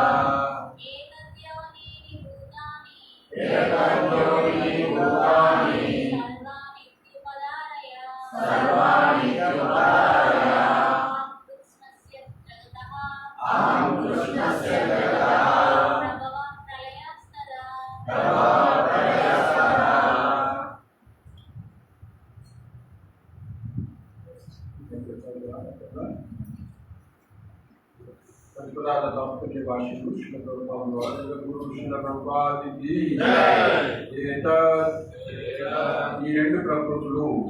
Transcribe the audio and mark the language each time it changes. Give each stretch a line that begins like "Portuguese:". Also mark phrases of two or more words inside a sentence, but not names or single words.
Sanskrit: एतद्योनीनि भूतानि सर्वाणि त्युपधारय अहं कृष्णस्य जगतः प्रभवाप्रलयस्तदा
Telugu: ప్రతిపదాల తాత్పర్య భాషలు శ్రీల ప్రభుపాద వారు జగద్గురు శ్రీల ప్రభుపాదికి ఈ రెండు ప్రకృతులు